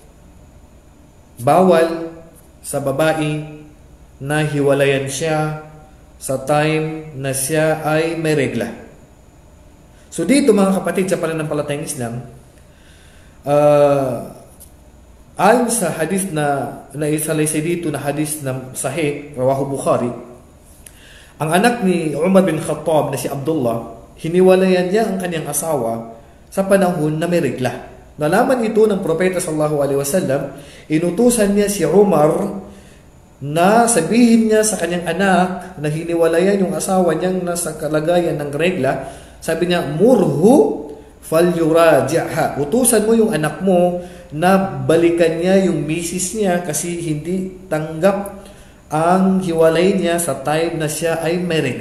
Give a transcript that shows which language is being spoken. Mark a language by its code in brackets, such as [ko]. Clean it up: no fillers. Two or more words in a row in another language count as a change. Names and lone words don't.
[tl] Bawal sa babae na hiwalayan siya sa time na siya ay may regla. So dito mga kapatid sa pananampalatayang Islam, ayon sa hadith na naisalaysay dito na hadith na sahih, rawahu Bukhari, ang anak ni Umar bin Khattab na si Abdullah, hiniwalayan niya ang kanyang asawa sa panahon na may regla. Nalaman ito ng propeta [ar] صلى الله عليه وسلم, [tl] inutusan niya si Umar na sabihin niya sa kanyang anak na hiniwalayan yung asawa niyang nasa kalagayan ng regla. Sabi niya, [ar] مره فليراجعها. [tl] Utusan mo yung anak mo na balikan niya yung misis niya kasi hindi tanggap ang hiwalay niya sa time na siya ay may regla.